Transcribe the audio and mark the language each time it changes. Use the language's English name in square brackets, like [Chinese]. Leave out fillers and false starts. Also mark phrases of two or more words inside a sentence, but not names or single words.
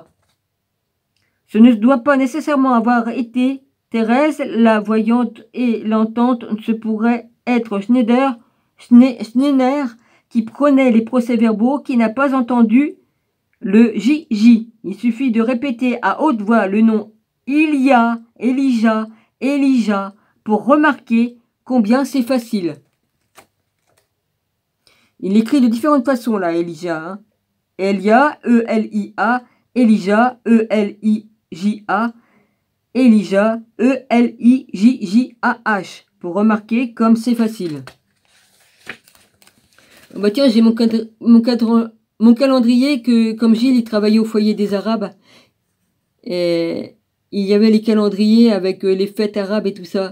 [French] Ce ne doit pas nécessairement avoir été Thérèse, la voyante et l'entente se pourrait être Schneider qui prenait les procès-verbaux, qui n'a pas entendu le JJ. Il suffit de répéter à haute voix le nom Ilia, Elijah, Elijah pour remarquer combien c'est facile. Il écrit de différentes façons là, Elijah. Hein. Elia, E-L-I-A, Elijah, E-L-I-J-A, Elijah, E-L-I-J-J-A-H, pour remarquer comme c'est facile. Bah tiens, j'ai mon calendrier que, comme Gilles, il travaillait au foyer des Arabes, et il y avait les calendriers avec les fêtes arabes et tout ça.